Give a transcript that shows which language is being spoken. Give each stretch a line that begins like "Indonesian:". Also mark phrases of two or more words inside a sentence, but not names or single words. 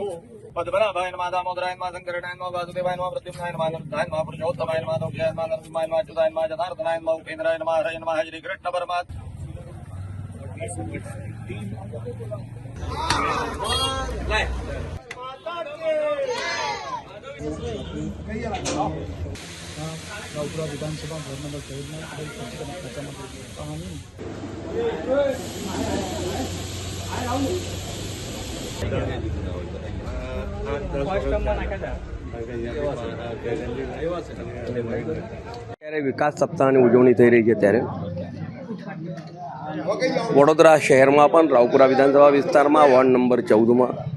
Sanskrit: पद्मनाभाय नमः, दामोदराय नमः, शङ्कराय नमः, वासुदेवाय नमः, प्रद्युम्नाय नमः, अनिरुद्धाय नमः, पुरुषोत्तमाय नमः, दोषाय नमः, नरसिंहाय नमः, अच्युताय नमः, जनार्दनाय नमः, उपेन्द्राय नमः, हरये नमः, श्रीकृष्ण परमात्मा।
Gujarati: રાવપુરા વિધાનસભા વોર્ડ નંબર ત્યારે વિકાસ સપ્તાહની ઉજવણી થઈ રહી છે ત્યારે વડોદરા શહેરમાં પણ રાવપુરા વિધાનસભા વિસ્તારમાં વોર્ડ નંબર 14માં